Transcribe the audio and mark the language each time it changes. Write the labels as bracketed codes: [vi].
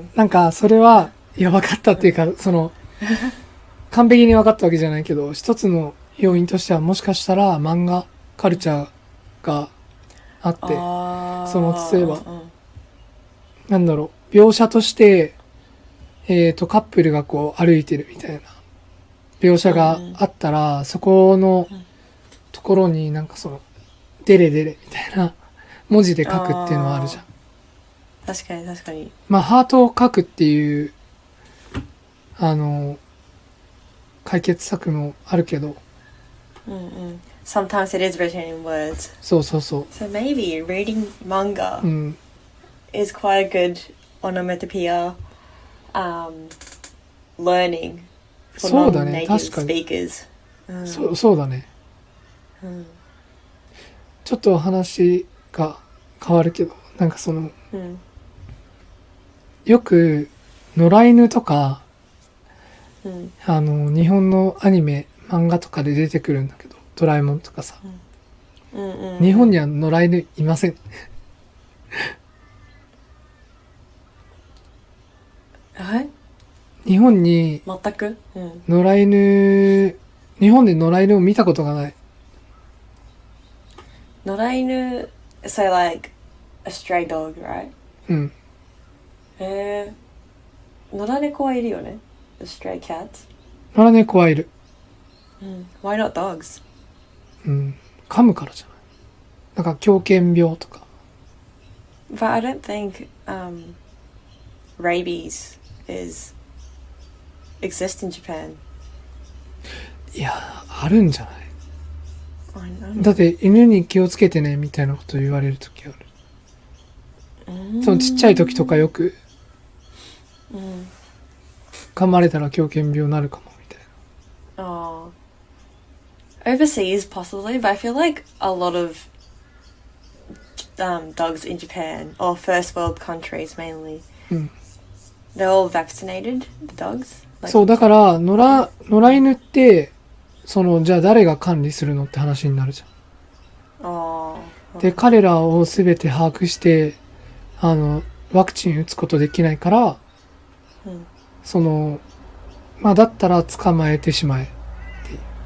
[ja] なんかそれはいやわかったっていうか完璧に分かったわけじゃないけど、一つの要因としてはもしかしたら漫画カルチャーがあって、例えば、なんだろう、描写として、カップルがこう歩いてるみたいな描写があったら、そこのところになんかデレデレみたいな文字で書くっていうのはあるじゃん。確かに確かに。まあ、ハートを書くっていう、解決策もあるけど。 [en] Sometimes it is written in words. [ja] そうそうそう。 [en] So maybe reading manga is quite a good onomatopoeia learning for [ja] そうだね、 [en] non-native [ja] 確かに。 [en] speakers. [ja] そうだね。ちょっと話が変わるけど、なんかその、よく野良犬とか、日本のアニメ、漫画とかで出てくるんだけど、ドラえもんとかさ。日本には野良犬いません。日本に全く、野良犬、日本で野良犬を見たことがない。 [en] 野良犬 so like a stray dog, right? [ja] 野良猫はいるよね [en] the stray cats. [ja] 野良猫はいる。 [en] Why not dogs? [ja] 噛むからじゃない。なんか狂犬病とか。 [en] But I don't think rabies exists in Japan. [ja] いや、あるんじゃない。 [en] I know. [ja] だって犬に気をつけてねみたいなこと言われるときある。そのちっちゃい時とかよく、噛まれたら狂犬病になるかもみたいな。 [en] Overseas possibly, but I feel like a lot of dogs in Japan or first world countries mainly, they're all vaccinated, the dogs. [ja] そうだから野良犬ってそのじゃあ誰が管理するのって話になるじゃん。で彼らをすべて把握してワクチン打つことできないから、そのまあだったら捕まえてしまえっていう。